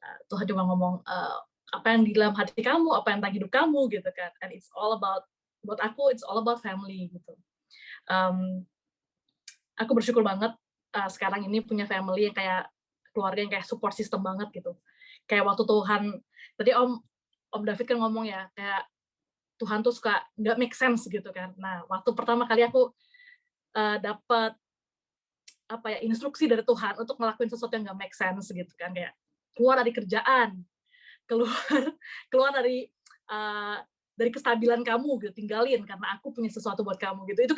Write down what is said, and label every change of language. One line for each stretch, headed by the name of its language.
Indonesian: Tuhan cuma ngomong apa yang di dalam hati kamu, apa yang tentang hidup kamu gitu kan.
English: And it's all about,
Indonesian: buat aku
English: it's all about family gitu.
Indonesian: Aku bersyukur banget sekarang ini punya family yang kayak keluarga yang kayak support system banget gitu. Kayak waktu Tuhan, tadi Om David kan ngomong ya, kayak Tuhan tuh suka nggak
English: make sense
Indonesian: gitu kan. Nah, waktu pertama kali aku dapat apa ya, instruksi dari Tuhan untuk ngelakuin sesuatu yang nggak
English: make sense
Indonesian: gitu kan, kayak keluar dari kerjaan, keluar dari kestabilan kamu gitu, tinggalin karena aku punya sesuatu buat kamu gitu.